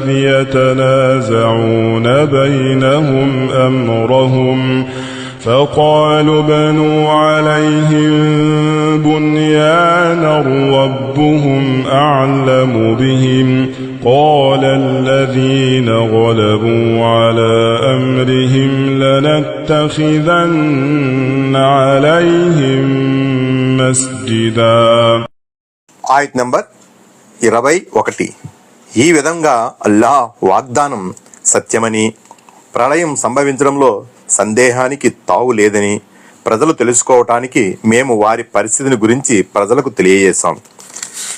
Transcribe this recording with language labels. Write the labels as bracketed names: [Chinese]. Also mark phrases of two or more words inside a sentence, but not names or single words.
[Arabic] يتنازعون بينهم أمرهم فقالوا ابنوا عليهم بنيانا ربهم أعلم بهم قال الذين غلبوا على أمرهم لنتخذن عليهم مسجدا. [Telugu] ఆయత్ నంబర్ 21 ఈ విధంగా అల్లాహ్ వాగ్దానం సత్యమని, ప్రళయం సంభవించడంలో సందేహానికి తావు లేదని ప్రజలు తెలుసుకోవటానికి మేము వారి పరిస్థితిని గురించి ప్రజలకు తెలియజేశాం.